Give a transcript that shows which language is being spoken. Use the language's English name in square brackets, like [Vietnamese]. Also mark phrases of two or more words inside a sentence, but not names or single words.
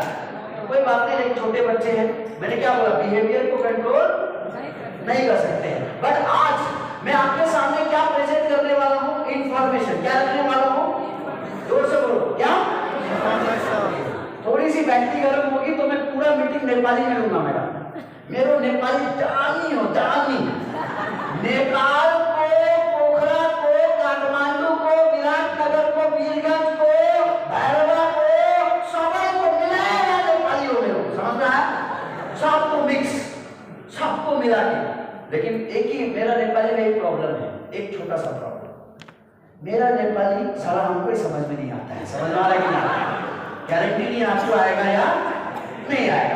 [Hindi] कोई बात नहीं, लेकिन छोटे बच्चे हैं, मैंने क्या बोला? बिहेवियर को कंट्रोल नहीं कर सकते हैं। बट आज मैं आपके सामने क्या प्रेजेंट करने वाला हूं? इंफॉर्मेशन। क्या रखने वाला हूं? जोर से बोलो, क्या? थोड़ी सी बैटरी गर्म होगी तो मैं पूरा मीटिंग नेपाली में लूंगा। [Nepali] मेरो नेपाली जानी हो, जानी। नेपाल को, पोखरा को, काठमांडू को, विराटनगर को, वीरगंज को, भैरवा को, सबै को मिलाया नेपाली हो मेरो। [Hindi] समझ रहा है? सबको मिक्स, सबको मिला के। लेकिन एक ही मेरा नेपाली में एक प्रॉब्लम है, एक छोटा सा प्रॉब्लम। मेरा नेपाली साला हमको ही समझ में नहीं आता है। समझ आ रहा है कि नहीं? गारंटी नहीं आपको आएगा या नहीं आएगा।